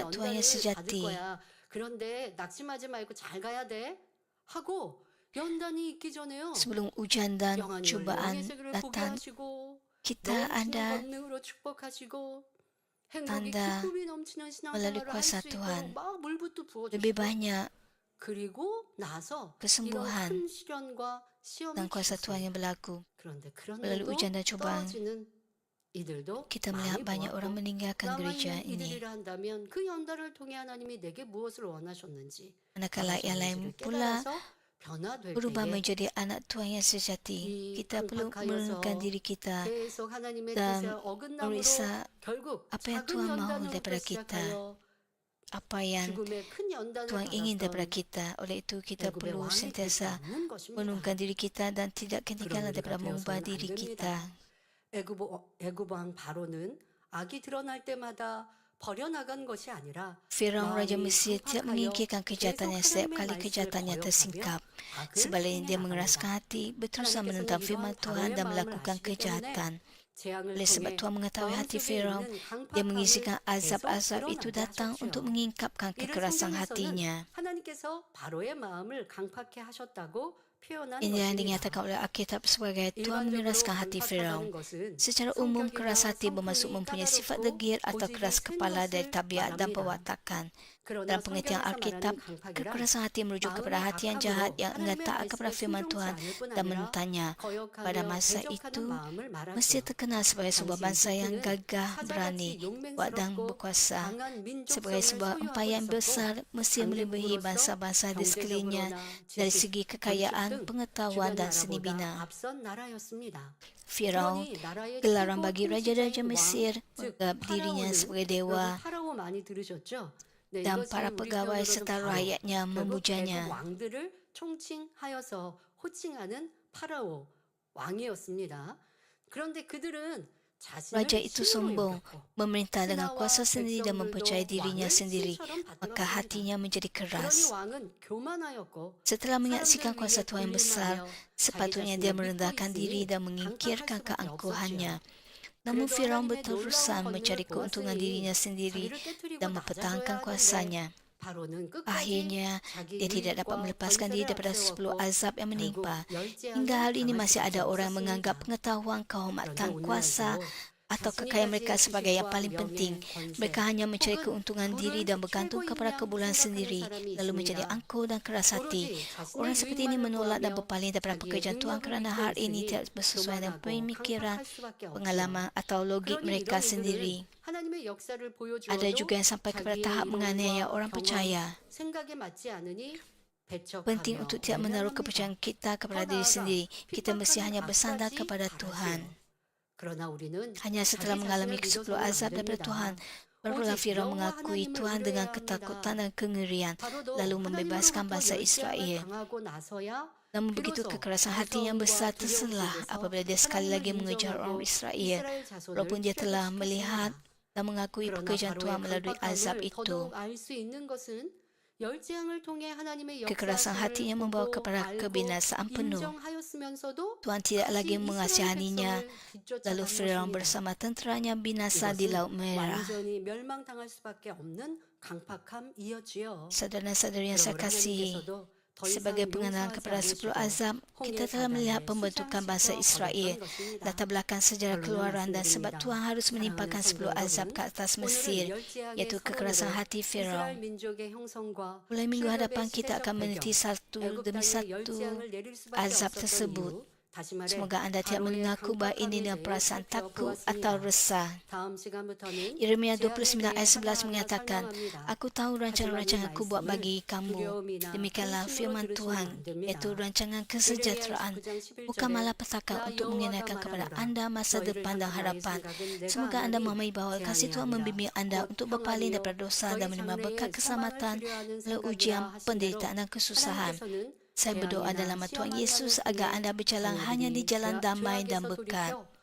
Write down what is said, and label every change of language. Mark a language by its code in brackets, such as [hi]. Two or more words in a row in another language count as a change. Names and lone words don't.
[ms] anak Tuhan [ko] 연단을 [ms] yang [ko] 받을 [ms] sejati. [ko] 거야. 그런데 낙심하지 말고 잘 가야 돼 하고 연단이 있기 전에요. [ms] Sebelum ujian dan [ko] 영안이 [ms] cubaan [ko] 영의 세계를 보게 [ms] datang, [ko] 하시고 [ms] kita [ko] 넘치는 [ms] ada [ko] 권능으로 축복하시고 행복이 [ms] tanda [ko] 기쁨이 넘치는 [ms] melalui [ko] 신앙생활을 할 [ms] kuasa [ko] 수 [ms] Tuhan. [ko] 있도록 막 물부터 [ms] lebih [ko] 부어주시고 [ms] banyak [ko] 그리고 나서 이런 [ms] kesembuhan [ko] 큰 시련과 시험이 [ms] dan kuasa Tuhan [ko] 주셨어요. [ms] yang berlaku. [ko] 그런데 [ms] Melalui [ko] 그런데도 [ms] ujian dan cubaan, [ko] 떨어지는 이들도 [ms] kita [ko] 많이 [ms] melihat banyak orang [ko] 보았고 [ms] meninggalkan gereja [ko] 남아있는 [ms] ini. [ko] 이들이라 한다면 그 연단을 통해 하나님이 내게 무엇을 원하셨는지 [ms] Manakala yang lain [ko] 원하셨는지를 [ms] pula [ko] 깨달아서 변화될 [ms] berubah [ko] 때에 [ms] menjadi anak Tuhan yang sejati, [ko] 이 [ms] kita perlu [ko] 강팍하여서 [ms] menurunkan diri kita [ko] 계속 하나님의 [ms] dan [ko] 뜻에 어긋남으로 [ms] meriksa [ko] 결국 [ms] apa yang [ko] 작은 [ms] Tuhan mahu [ko] 연단으로부터 [ms] daripada kita, [ko] 시작하여 [ms] apa yang [ko] 죽음의 큰 연단을 [ms] Tuhan ingin daripada [ko] 받았던 [ms] kita. Oleh itu kita [ko] 애굽의 [ms] perlu [ko] 왕이 되지 [ms] sentiasa [ko] 않는 것입니다. [ms] menurunkan diri kita dan tidak ketinggalan [ko] 그런 [ms] daripada [ko] 우리가 [ms] mengubah [ko] 되어서는 안 [ms] diri [ko] 됩니다. [ms] kita. [ko] 애굽 왕 바로는 악이 드러날 때마다 버려나간 것이 아니라 [ms] Firaun Raja [ko] 마음이 [ms] Mesir tidak [ko] 강팍하여 [ms] menginginkan [ko] 계속 [ms] kejahatannya setiap [ko] 하나님의 [ms] kali [ko] 말씀을 [ms] kejahatannya [ko] 거역하며 [ms] tersingkap. [ko] 악을 [ms] Sebaliknya dia [ko] 행해 [ms] mengeraskan [ko] 나갑니다. [ms] hati, berusaha [ko] 하나님께서는 [ms] menentang [ko] 이러한 [ms] firman Tuhan [ko] 바로의 [ms] dan [ko] 마음을 [ms] melakukan [ko] 아시기 때문에 [ms] kejahatan. [ko] 재앙을 [ms] Oleh sebab [ko] 통해 [ms] Tuhan mengetahui hati [ko] 마음속에 [ms] Firaun, [ko] 있는 [ms] dia [ko] 강팍함을 [ms] mengizinkan [ko] 계속 [ms] azab-azab itu [ko] 드러나게 [ms] datang untuk [ko] 하셨지요. [ms] mengingkapkan [ko] 이를 [ms] kekerasan [ko] 성경에서는 [ms] hatinya. [ko] 하나님께서 바로의 마음을 강팍해 하셨다고 표현한 [ms] Ini yang [ko] 것입니다. [ms] dinyatakan oleh Alkitab sebagai Tuhan [ko] 일반적으로 [ms] mengeraskan hati Firaun. [ko] 강팍하다는 것은 [ms] Secara umum, keras [ko] 성격이나 [ms] hati bermaksud [ko] 성품이 [ms] mempunyai sifat [ko] 까다롭고 [ms] degil atau [ko] 고집이 [ms] keras [ko] 센 [ms] kepala dari [ko] 것을 [ms] tabiat dan [ko] 말합니다. [ms] perwatakan. [ko] 그러나 [ms] Dalam pengertian [ko] 성경에서 [ms] Alkitab, [ko] 말하는 강팍이란 [ms] kekerasan hati merujuk kepada [ko] 마음의 [ms] hati yang jahat [ko] 악함으로 [ms] yang enggan [ko] 하나님의 [ms] taat kepada [ko] 말씀에 [ms] firman [ko] 순종치 [ms] Tuhan [ko] 않을 뿐 [ms] dan [ko] 아니라 [ms] menentangnya. Pada [ko] 거역하며 [ms] masa [ko] 대적하는 [ms] itu, [ko] 마음을 [ms] Mesir [ko] 말하죠. [ms] terkenal sebagai sebuah [ko] 당시 [ms] bangsa yang [ko] 이집트는 [ms] gagah, berani, [ko] 사자같이 [ms] kuat dan [ko] 용맹스럽고 [ms] berkuasa. [ko] 강한 [ms] Sebagai [ko] 민족성을 [ms] sebuah [ko] 소유하고 [ms] empayar [ko] 있었고 [ms] besar, Mesir melebihi [ko] 강대국으로서 [ms] bangsa-bangsa di sekelilingnya [ko] 경제적으로나 [ms] dari [ko] 지식, [ms] segi [ko] 건축 [ms] kekayaan, [ko] 등 [ms] pengetahuan [ko] 주변 [ms] dan seni [ko] 나라보다 [ms] bina. [ko] 앞선 나라였습니다. [ms] Firaun, [ko] 그러니 나라의 [ms] gelaran [ko] 최고 [ms] bagi raja-raja [ko] 통치자인 왕, [ms] Mesir, [ko] 즉 [ms] menganggap dirinya [ko] 파라오는 [ms] sebagai [ko] 여러분 [ms] dewa [ko] 파라오 많이 들으셨죠? 네, [ms] dan [ko] 이것은 [ms] para [ko] 우리 [ms] pegawai [ko] 표현으로는 [ms] serta [ko] 바로 [ms] rakyatnya [ko] 결국 애굽 [ms] memujanya. [ko] 왕들을 총칭하여서 호칭하는 파라오 왕이었습니다. 그런데 그들은 [ms] Raja [ko] 자신을 [ms] itu [ko] 신으로 [ms] sombong, [ko] 여겼고 [ms] memerintah dengan [ko] 신하와 [ms] kuasa sendiri dan mempercayai [ko] 백성들도 [ms] dirinya [ko] 왕을 [ms] sendiri, [ko] 신처럼 [ms] maka [ko] 받들었습니다. [ms] hatinya menjadi [ko] 그러니 [ms] keras. [ko] 왕은 교만하였고 [ms] Setelah [ko] 사람들 [ms] menyaksikan [ko] 위에 [ms] kuasa Tuhan yang besar, [ko] 군림하며 자기 [ms] sepatutnya [ko] 자신을 [ms] dia [ko] 믿고 [ms] merendahkan diri [ko] 있으니 [ms] dan [ko] 강팍할 [ms] menyingkirkan [ko] 수밖에 [ms] keangkuhannya. [ko] 없었지요. [ms] Namun [ko] 그래도 [ms] Firaun [ko] 하나님의 [ms] berusaha [ko] 놀라운 [ms] mencari [ko] 권능을 [ms] keuntungan dirinya [ko] 보았으니 [ms] sendiri [ko] 자기를 깨뜨리고 [ms] dan [ko] 낮아져야 [ms] mempertahankan [ko] 하는데 [ms] kuasanya. [ko] 바로는 끝까지 [ms] Akhirnya, [ko] 자기 [ms] dia tidak dapat [ko] 유익과 [ms] melepaskan diri [ko] 권세를 [ms] daripada 10 [ko] 앞세웠고 [ms] azab yang [ko] 결국 [ms] menimpa. [ko] 멸제하는 [ms] Hingga hari ini [ko] 당할 [ms] masih [ko] 수밖에 [ms] ada orang yang [ko] 없었습니다. [ms] menganggap pengetahuan, [ko] 그런데 [ms] kehormatan, [ko] 오늘날도 [ms] kuasa atau [ko] 자신이 [ms] kekayaan mereka [ko] 가진 [ms] sebagai yang [ko] 지식과 [ms] paling penting. [ko] 명예, [ms] Mereka [ko] 권세 [ms] hanya mencari [ko] 혹은 [ms] keuntungan diri dan [ko] 부를 [ms] bergantung [ko] 최고인 [ms] kepada [ko] 양 [ms] kebulan [ko] 생각하는 [ms] sendiri, [ko] 사람이 [ms] lalu menjadi [ko] 있습니다. [ms] angkuh dan keras hati. [ko] 오로지 [ms] Orang [ko] 자신의 [ms] seperti ini [ko] 유익만을 [ms] menolak dan [ko] 구하며 [ms] berpaling daripada [ko] 자기의 [ms] pekerjaan Tuhan [ko] 능력을 [ms] kerana [ko] 믿고 [ms] hal ini [ko] 있으니 [ms] tidak sesuai dengan [ko] 교만하고 [ms] pemikiran, [ko] 강팍할 수밖에 없지요. [ms] pengalaman atau logik [ko] 그러니 [ms] mereka [ko] 이런 [ms] sendiri. [ko] 이들은 하나님의 역사를 [ms] Ada [ko] 보여주어도 [ms] juga yang sampai kepada [ko] 자기의 [ms] tahap menganiaya [ko] 이론과 [ms] orang [ko] 경험, [ms] percaya. [ko] 생각에 맞지 않으니 [ms] Penting [ko] 배척하며 [ms] untuk tidak menaruh kepercayaan [ko] 외면합니다. [ms] kita kepada [ko] 더 [ms] diri [ko] 나아가 [ms] sendiri. Kita mesti [ko] 핍박하는 [ms] hanya bersandar [ko] 악까지 [ms] kepada Tuhan. [ko] 바라지요. 그러나 우리는 [ms] Hanya setelah [ko] 자기 [ms] mengalami [ko] 자신을 [ms] 10 [ko] 믿어서는 안 [ms] azab daripada Tuhan, [ko] 됩니다. [ms] barulah [ko] 오직 [ms] Firaun [ko] 여호와 [ms] mengakui [ko] 하나님을 [ms] Tuhan dengan [ko] 의뢰해야 [ms] ketakutan [ko] 합니다. [ms] dan kengerian, [ko] 바로도 [ms] lalu membebaskan [ko] 하나님으로부터 [ms] bangsa [ko] 열재앙을 [ms] Israel. [ko] 당하고 나서야 [ms] Namun begitu [ko] 비로소 [ms] kekerasan hati yang [ko] 무서움과 [ms] besar [ko] 두려움 [ms] terselah [ko] 속에서 [ms] apabila dia sekali [ko] 하나님을 [ms] lagi mengejar orang [ko] 인정하고 [ms] Israel, [ko] 이스라엘 자손을 [ms] walaupun dia telah melihat [ko] 출애굽시켰습니다. [ms] dan mengakui [ko] 그러나 [ms] pekerjaan Tuhan [ko] 바로의 [ms] melalui azab [ko] 강팍함을 [ms] itu. [ko] 더더욱 알 수 있는 것은 열재앙을 통해 하나님의 [ms] Kekerasan hatinya [ko] 역사를 [ms] membawa [ko] 보고 [ms] kepada [ko] 알고 [ms] kebinasaan penuh. [ko] 인정하였으면서도 [ms] Tuhan tidak lagi [ko] 다시 이스라엘 [ms] mengasihaninya, [ko] 백성을 [ms] lalu [ko] 뒤쫓아간 [ms] Firaun [ko] 것입니다. [ms] bersama tenteranya binasa di [ko] 이것은 [ms] Laut Merah. [ko] 완전히 멸망당할 수밖에 없는 강팍함이었지요. [ms] Saudara-saudari yang saya [ko] 그러므로 [ms] kasihi, [ko] 하나님께서도 더 [ms] sebagai [ko] 이상 [ms] pengenalan [ko] 용서하지 [ms] kepada 10 [ko] 않으시고 [ms] azab, kita telah melihat [ko] 홍해 [ms] pembentukan bangsa [ko] 사단을 [ms] Israel, [ko] 쏟아주셨던 것입니다. [ms] latar belakang sejarah [ko] 결론을 [ms] keluaran dan sebab [ko] 말씀드립니다. [ms] Tuhan harus menimpakan [ko] 사랑하는 [ms] 10 azab [ko] 성도 [ms] ke atas [ko] 여러분, [ms] Mesir, [ko] 오늘은 열재앙의 [ms] iaitu kekerasan [ko] 서론으로 [ms] hati [ko] 이스라엘 [ms] Firaun. [ko] 민족의 형성과 [ms] Mulai minggu [ko] 출애굽의 [ms] hadapan kita akan [ko] 시대적 [ms] meneliti [ko] 배경, [ms] satu [ko] 애굽 [ms] demi [ko] 땅에 [ms] satu [ko] 열재앙을 내릴 수밖에 [ms] azab [ko] 없었던 [ms] tersebut. [ko] 이유, 다시 말해 [ms] Semoga anda tidak [ko] 바로의 [ms] mengaku bahawa ini [ko] 강팍함에 [ms] dengan [ko] 대해 [ms] perasaan takut [ko] 살펴보았습니다. [ms] atau resah. [ko] 다음 시간부터는 [ms] Yeremia [ko] 재앙에 [ms] 29 ayat [ko] 대해 [ms] 11 [ko] 하나하나 [ms] menyatakan, [ko] 설명합니다. [ms] Aku tahu rancangan-rancangan aku buat [ko] 말씀을 [ms] bagi kamu. [ko] 두려움이나 [ms] Demikianlah [ko] 근심으로 [ms] firman [ko] 들으시면 [ms] Tuhan, [ko] 안 됩니다. [ms] iaitu rancangan [ko] 예레미야 [ms] kesejahteraan, [ko] 29장 11절에 [ms] bukan malapetaka [ko] 나 [ms] untuk [ko] 여호와가 [ms] mengenakan kepada [ko] 말하노라. [ms] anda masa [ko] 너희를 [ms] depan dan [ko] 향한 나의 [ms] harapan. [ko] 생각은 내가 [ms] Semoga anda [ko] 아나니 [ms] memahami bahawa kasih [ko] 재앙이 [ms] Tuhan [ko] 아니라 [ms] membimbing anda [ko] 곧 [ms] untuk berpaling [ko] 평안이요 [ms] daripada dosa [ko] 너희 [ms] dan menerima berkat [ko] 장래에 [ms] keselamatan [ko] 사망을 치료하는 [ms] melalui [ko] 생각이라 [ms] ujian, [ko] 하신 대로 [ms] penderitaan dan kesusahan. [ko] 하나님께서는 [ms] Saya berdoa [ko] 재앙이나 [ms] dalam nama Tuhan [ko] 시험만 [ms] Yesus [ko] 가는 [ms] agar [ko] 중에 [ms] anda berjalan hanya di [ko] 자녀들이 [ms] jalan damai dan [ko] 죄악에서 [ms] berkat. [ko] 돌이켜